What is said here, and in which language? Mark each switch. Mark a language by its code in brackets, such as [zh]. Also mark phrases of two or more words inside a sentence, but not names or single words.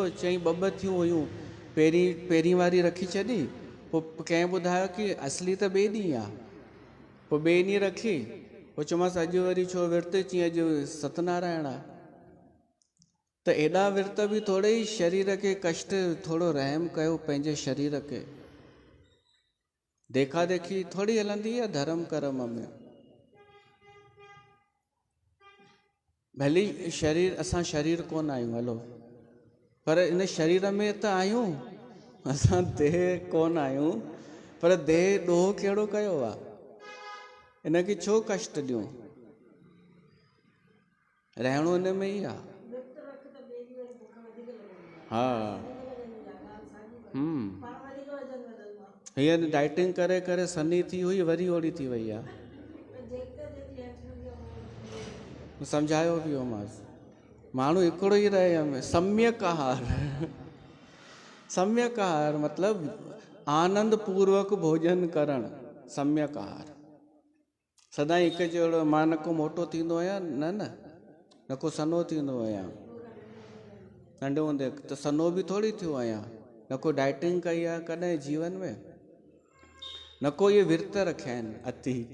[sd] चई ॿ थियूं हुयूं, पहिरीं वारी रखी छॾी, पोइ कंहिं ॿुधायो कि असली त ॿिए ॾींहुं आहे, पोइ ॿिए ॾींहुं रखी, पोइ चयोमांसि अॼु वरी छो विर्त? चई अॼु सत्यनारायण आहे। त एॾा विर्त बि थोरे ई शरीर खे कष्ट, थोरो रहम कयो पंहिंजे शरीर खे। देखा देखी थोरी हलंदी आहे धर्म कर्म में। भली शरीर, असां शरीर कोन आहियूं हलो, पर इन शरीर में त आहियूं, असां देह कोन आहियूं, पर देह ॾोह कहिड़ो कयो आहे, इनखे छो कष्ट ॾियूं? रहणो इन में ई आहे। हा, हीअ डाइटिंग करे करे सनी थी हुई, वरी ओड़ी थी वई आहे। सम्झायो बि हो मांसि, माण्हू हिकिड़ो ई रहे। सम्यक आहार, सम्यक आहार मतिलबु आनंद पूर्वक भोजन करणु, सम्यक आहार। सदाईं हिकु जहिड़ो, मां न को मोटो थींदो आहियां, न को सनो थींदो आहियां। नंढे हूंदे त सनो बि थोरी थियो आहियां, न को डाइटिंग कई आहे कॾहिं जीवन में, न को इहे विर्त रखिया आहिनि अति।